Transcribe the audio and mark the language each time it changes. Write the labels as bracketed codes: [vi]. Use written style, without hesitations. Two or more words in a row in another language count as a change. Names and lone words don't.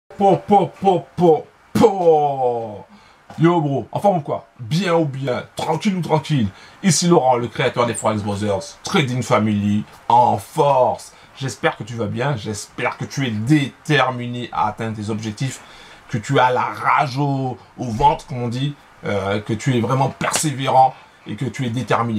[en] Po, po, po, po, po. Yo bro, [fr] en forme quoi? Bien ou bien? Tranquille ou tranquille? Ici Laurent, le créateur des Forex Brothers, Trading Family, en force. J'espère que tu vas bien, j'espère que tu es déterminé à atteindre tes objectifs, que tu as la rage au ventre, comme on dit, que tu es vraiment persévérant et que tu es déterminé.